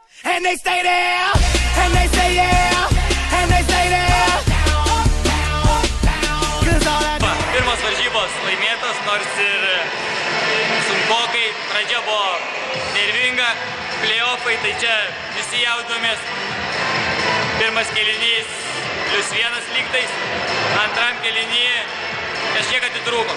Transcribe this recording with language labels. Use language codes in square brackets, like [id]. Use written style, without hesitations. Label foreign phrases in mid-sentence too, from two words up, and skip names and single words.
[en] and they stay there, and they say yeah, and they say there. [lt] Pirmos varžybos laimėtos, nors ir sunkokai, pradžia buvo nervinga, play-offai, tai čia visi jaudomės. Pirmas kėlinys +1 lygtais, antram kėlinį kažkiek atitrūko.